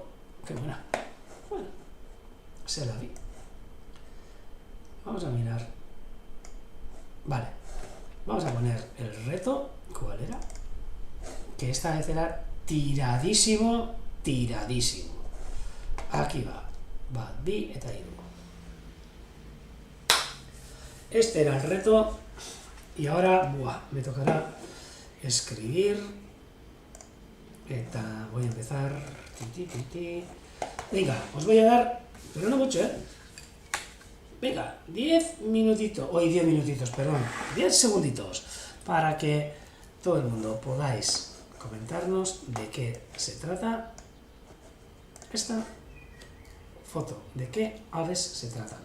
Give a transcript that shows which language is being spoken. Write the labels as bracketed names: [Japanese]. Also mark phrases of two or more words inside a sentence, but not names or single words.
[Spanish] Qué buena. Bueno, se la vi. Vamos a mirar. Vale. Vamos a poner el reto. ¿Cuál era? Que esta vez era tiradísimo, tiradísimo. Aquí va. Va, [Basque] di eta iru. [Spanish] Este era el reto. Y ahora, me tocará escribir. Voy a empezar. Venga, os voy a dar, pero no mucho, Venga, 10 minutitos, 10 minutitos, perdón, 10 segunditos, para que todo el mundo podáis comentarnos de qué se trata esta foto, de qué aves se tratan.